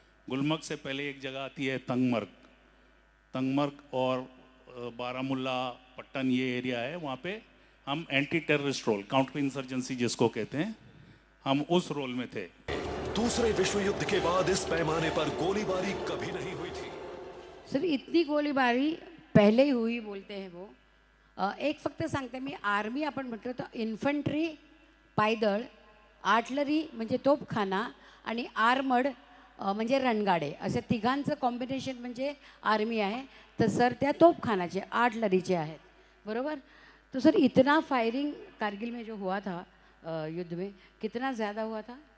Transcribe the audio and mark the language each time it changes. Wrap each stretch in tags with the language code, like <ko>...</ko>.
<hi>गुलमर्ग से पहले एक जगह आती है तंगमर्ग। तंगमर्ग और बारामुल्ला, पट्टन, ये एरिया है। वहाँ पे हम anti terrorist role, counter insurgency जिसको कहते हैं, हम उस रोल में थे। दूसरे विश्व युद्ध के बाद इस पैमाने पर गोलीबारी कभी नहीं हुई थी। सर इतनी गोलीबारी पहले ही हुई बोलते हैं वो।</hi> <mr>एक फक्त सांगते मी, आर्मी आपण म्हटलं तर इन्फंट्री, पायदळ, आर्टलरी म्हणजे तोफखाना आणि आर्मड म्हणजे रणगाडे, असे तिघांचं कॉम्बिनेशन म्हणजे आर्मी आहे। तर सर त्या तोफखानाचे, आर्टलरीचे आहेत, बरोबर?</mr> <hi>तो सर इतना फायरिंग कारगिल में जो हुआ था युद्ध में, कितना ज़्यादा हुआ था?</hi>